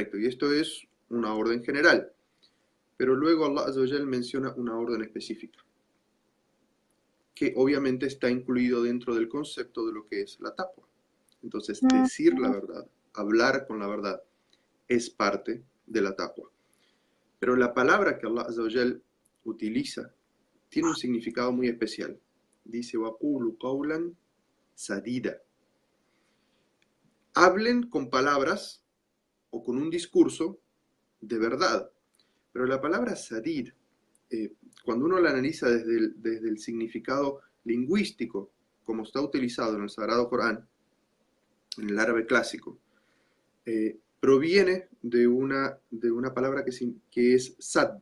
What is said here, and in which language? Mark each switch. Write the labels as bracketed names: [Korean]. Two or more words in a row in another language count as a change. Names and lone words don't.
[Spanish] Y esto es una orden general. Pero luego [Arabic] الله عز وجل [Spanish] menciona una orden específica, que obviamente está incluido dentro del concepto de lo que es la taqwa. Entonces, decir la verdad, hablar con la verdad, es parte de la taqwa. Pero la palabra que [Arabic] الله عز وجل [Spanish] utiliza tiene un significado muy especial. Dice: [Arabic] وَقُولُوا قَوْلًا سَدِيدًا. [Spanish] Hablen con palabras o con un discurso de verdad. Pero la palabra sadid, cuando uno la analiza desde el significado lingüístico, como está utilizado en el Sagrado Corán, en el árabe clásico, proviene de una palabra que es sad.